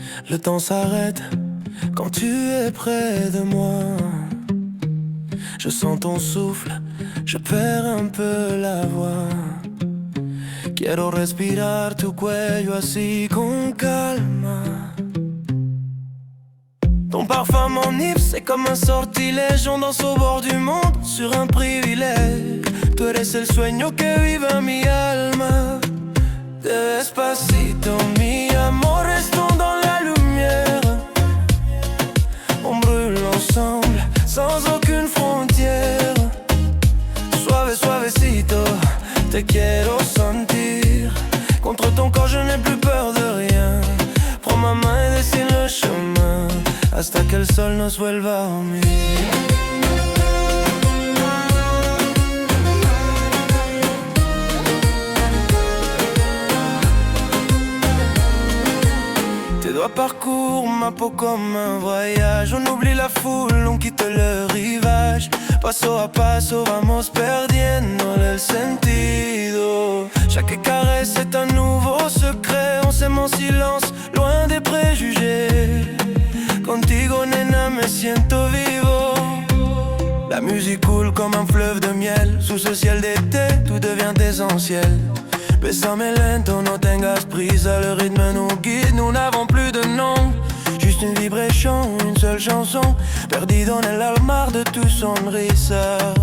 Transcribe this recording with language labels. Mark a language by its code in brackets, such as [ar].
[fr] Le temps s'arrête quand tu es près de moi. Je sens ton souffle, je perds un peu la voix. [es] Quiero respirar tu cuello así con calma. [fr] Ton parfum m'enivre, c'est comme un sortilège. On danse au bord du monde sur un privilège. [es] Tú eres el sueño que vive mi alma. Despacito, mi amor, [fr] restons dans la lumière. On brûle ensemble, sans aucune frontière. [es] Suave, suavecito, te quiero sentir. [fr] Contre ton corps, je n'ai plus peur de rien. Prends ma main et dessine le chemin [es] hasta que el sol nos vuelva a unir. [fr] Tes doigts parcourent ma peau comme un voyage. On oublie la foule, on quitte le rivage. [es] Paso a paso vamos perdiendo el sentido. [fr] Chaque caresse est un nouveau secret. On s'aime en silence, loin des préjugés. [es] Contigo nena me siento vivo. [fr] La musique coule comme un fleuve de miel. Sous ce ciel d'été, tout devient essentiel. [es] Bésame lento, no tengas prisa. [fr] Le rythme nous guide, nous n'avons plus de nom. Juste une vibration, une seule chanson. [es] Perdido en el mar de tu sonrisa.